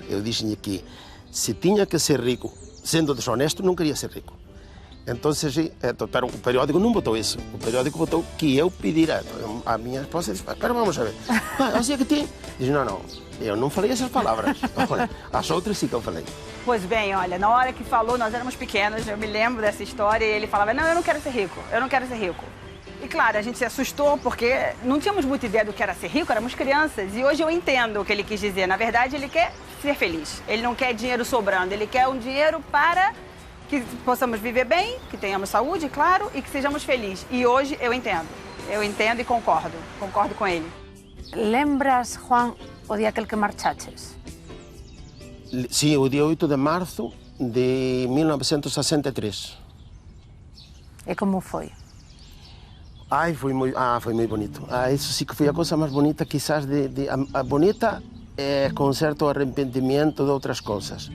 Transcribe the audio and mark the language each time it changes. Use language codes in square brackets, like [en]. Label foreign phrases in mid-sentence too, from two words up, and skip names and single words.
[gl] Eu dixenlle que se tiña que ser rico, sendo deshonesto, non quería ser rico. Entonces, sí, pero o periódico non botou iso. O periódico botou que eu pedira. A miña esposa dixo, pero vamos a ver, así que ti? Dixo, non, eu non falei esas palabras. As outras sí que eu falei. [pt] Pois bem, olha, na hora que falou, nós éramos pequenos, eu me lembro dessa história, e ele falava, não, eu não quero ser rico, eu não quero ser rico. E claro, a gente se assustou porque não tínhamos muita ideia do que era ser rico, éramos crianças. E hoje eu entendo o que ele quis dizer. Na verdade, ele quer ser feliz. Ele não quer dinheiro sobrando, ele quer um dinheiro para que possamos viver bem, que tenhamos saúde, claro, e que sejamos felizes. E hoje eu entendo e concordo com ele. [gl] Lembras, Juan, o día aquel que marchaches? Sí, o día 8 de marzo de 1963. E como foi? Ai, foi moi bonito. Isso sí que foi a cousa máis bonita, quizás, bonita con certo arrepentimiento de outras cousas.